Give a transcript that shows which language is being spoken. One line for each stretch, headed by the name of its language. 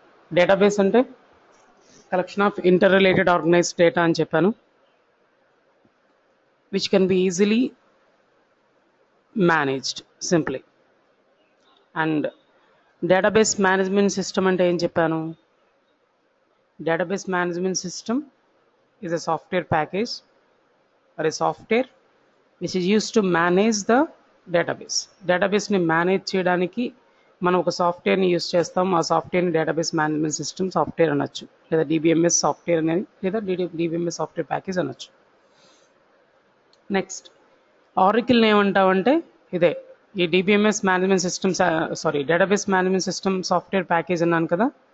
English: database అంటే collection of interrelated organized data
Telugu: అని చెప్పాను,
English: Which can be easily managed simply. And database management system
Telugu: అంటే ఏం చెప్పాను?
English: Database management system is a software package or a software which is used to manage the database.
Telugu: Database ని manage చేయడానికి మనం ఒక సాఫ్ట్వేర్ని యూస్ చేస్తాం. ఆ సాఫ్ట్వేర్ని డేటాబేస్ మేనేజ్మెంట్ సిస్టమ్ సాఫ్ట్వేర్ అనొచ్చు, లేదా డిబిఎంఎస్ సాఫ్ట్వేర్ అనేది, లేదా డిబిఎంఎస్ సాఫ్ట్వేర్ ప్యాకేజ్ అనొచ్చు. నెక్స్ట్ ఆరికల్ని ఏమంటామంటే ఇదే ఈ DBMS management system, database management system software package అన్నాను కదా.